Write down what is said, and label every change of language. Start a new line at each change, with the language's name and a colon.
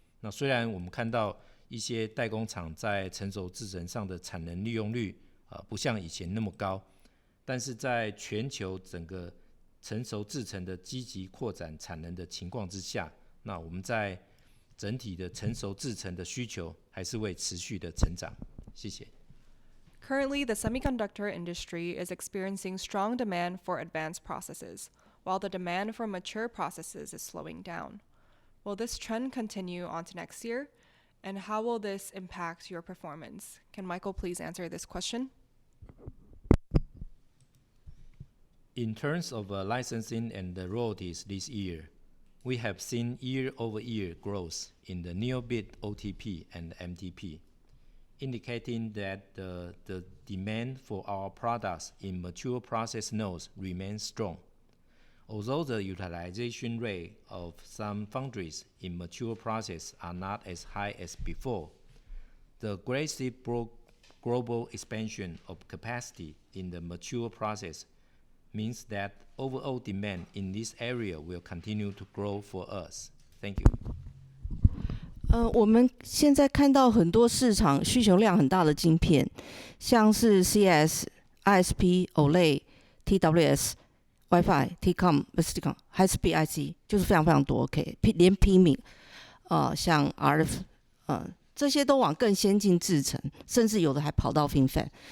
Chinese: 那虽然我们看到一些代工厂在成熟制程上的产能利用率不像以前那么高，但是在全球整个成熟制程的积极扩展产能的情况之下，那我们在整体的成熟制程的需求还是会持续的成长。谢谢。
English: Currently, the semiconductor industry is experiencing strong demand for advanced processes, while the demand for mature processes is slowing down. Will this trend continue on to next year? And how will this impact your performance? Can Michael please answer this question? In terms of licensing and the royalties this year, we have seen year-over-year growth in the NeoBit OTP and MTP, indicating that the demand for our products in mature process nodes remains strong. Although the utilization rate of some foundries in mature process are not as high as before, the aggressive global expansion of capacity in the mature process means that overall demand in this area will continue to grow for us. Thank you.
Chinese: 我们现在看到很多市场需求量很大的晶片，像是 CS、ISP、OLED、TWS、WiFi、Tcom、High Speed IC， 就是非常非常多。 OK， 连 PMIC， 像 RF， 这些都往更先进制程，甚至有的还跑到 FinFET。